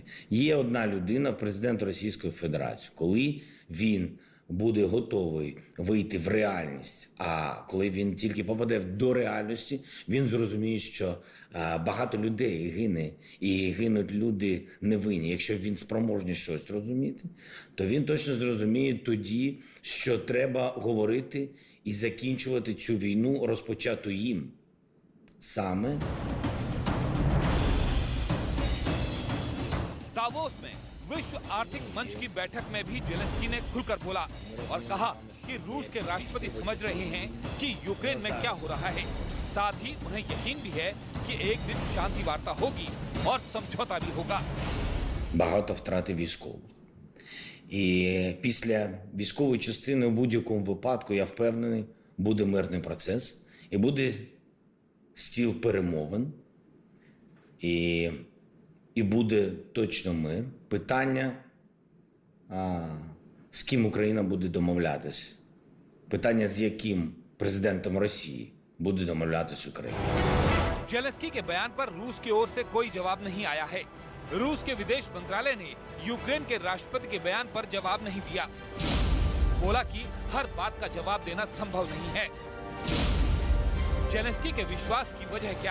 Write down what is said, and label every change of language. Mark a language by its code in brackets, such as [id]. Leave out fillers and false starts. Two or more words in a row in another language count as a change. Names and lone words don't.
[uk] Є одна людина, президент Російської Федерації. Коли він буде готовий вийти в реальність, а коли він тільки попаде до реальності, він зрозуміє, що багато людей гине, і гинуть люди невинні. Якщо він спроможний щось розуміти, то він точно зрозуміє тоді, що треба говорити і закінчувати цю війну, розпочату їм саме. [hi] दावोस में विश्व आर्थिक मंच की बैठक में भी ज़ेलेंस्की ने खुलकर बोला और कहा कि रूस के राष्ट्रपति समझ रहे हैं कि यूक्रेन में क्या हो रहा है। साथ ही उन्हें यकीन भी है कि एक दिन शांति वार्ता होगी और समझौता भी होगा। [uk] Багато втрати військових. І після військової частини у будь-якому випадку, я впевнений, буде мирний процес і буде стіл перемовин. І буде точно мир. Питання, з ким Україна буде домовлятися. Питання, з яким президентом Росії буде домовлятись Україна. [hi] ज़ेलेंस्की के बयान पर रूस की ओर से कोई जवाब नहीं आया है। रूस के विदेश मंत्रालय ने यूक्रेन के राष्ट्रपति के बयान पर जवाब नहीं दिया। बोला कि हर बात का जवाब देना संभव नहीं है। ज़ेलेंस्की के विश्वास की वजह क्या?